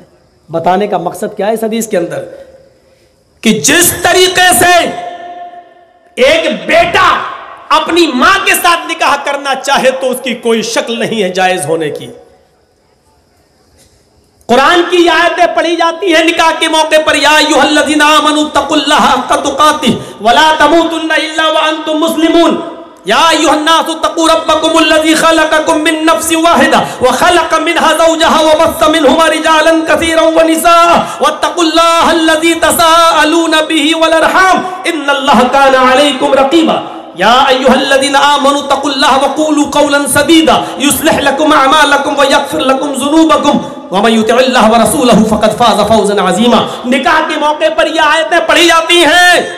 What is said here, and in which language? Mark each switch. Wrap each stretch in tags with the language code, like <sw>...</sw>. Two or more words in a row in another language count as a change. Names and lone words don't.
<ur>بتانے کا مقصد کیا ہے اس حدیث کے اندر کہ جس طریقے سے ایک بیٹا اپنی ماں کے ساتھ نکاح کرنا چاہے تو اس کی کوئی شکل نہیں ہے جائز ہونے کی. قرآن کی آیتیں پڑھی جاتی ہے نکاح کے موقع پر,</ur> <ar>يا أيها الذين آمنوا اتقوا الله حق تقاته ولا تموتن إلا وأنتم مسلمون, يا أيها الناس اتقوا ربكم الذي خلقكم من نفس واحدة وخلق منها زوجها وبث منهما رجالا كثيرا ونساء واتقوا الله الذي تساءلون به والأرحام إن الله كان عليكم رقيبا، يا أيها الذين آمنوا اتقوا الله وقولوا قولا سديدا يصلح لكم أعمالكم ويغفر لكم ذنوبكم ومن يطع الله ورسوله فقد فاز فوزا عظيما.</ar> <ur>نکاح کے موقع پر یہ آیتیں پڑھی جاتی ہیں.</ur>